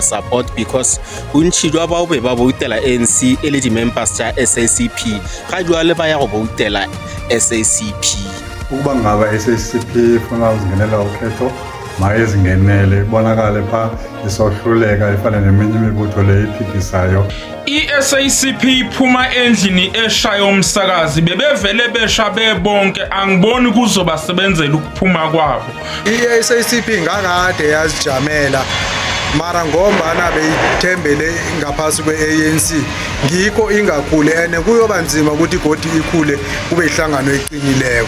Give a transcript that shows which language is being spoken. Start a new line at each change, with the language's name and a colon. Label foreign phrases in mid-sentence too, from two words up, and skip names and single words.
English: support because
Northern Sotho: bontši jwa bao be ba voutela ANC e le di-members tša SACP ga jwale ba ya go voutela SACP.
Xhosa: Ukuba ngaba SACP ifuna uzingenela ukhetho mayezingenele bonakale pha isohluleka ifana neminye imibutho le iphikisayo.
Zulu: I-SACP iphuma endlini eshaya umsakazi bebevele besha bebonke angiboni kuzobasebenzela ukuphuma kwabo.
South Ndebele: I-SACP ngakade yazijamela mara ngombana beyithembele ngaphasi kwe-ANC ngikho ingakhule ene kuyoba nzima ukuthi godi ikhule kube ihlangano eqinileko.